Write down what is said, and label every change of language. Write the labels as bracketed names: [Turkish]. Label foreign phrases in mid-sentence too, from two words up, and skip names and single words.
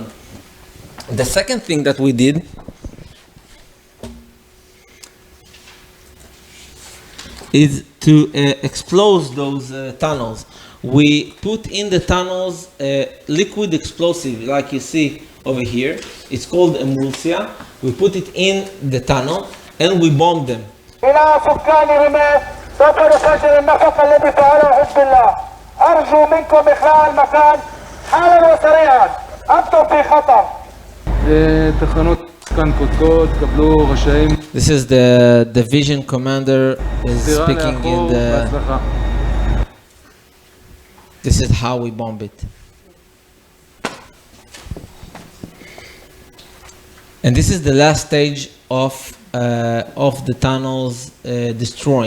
[English] The second thing that we did is to explode those tunnels. We put in the tunnels liquid explosive, like you see over here. It's called emulsia. We put it in the tunnel and we bomb them. [Arabic] إلى سكان رماه سوف نفجر النفق الذي فعله حزب الله. أرجو منكم إخلاء المكان حالا وسريعا. أنتم في خطر. [Hebrew] תחנות כאן קודקוד, קבלו רשאים. [English] This is the division commander is speaking in the. This is how we bomb it. And this is the last stage of the tunnels destroying.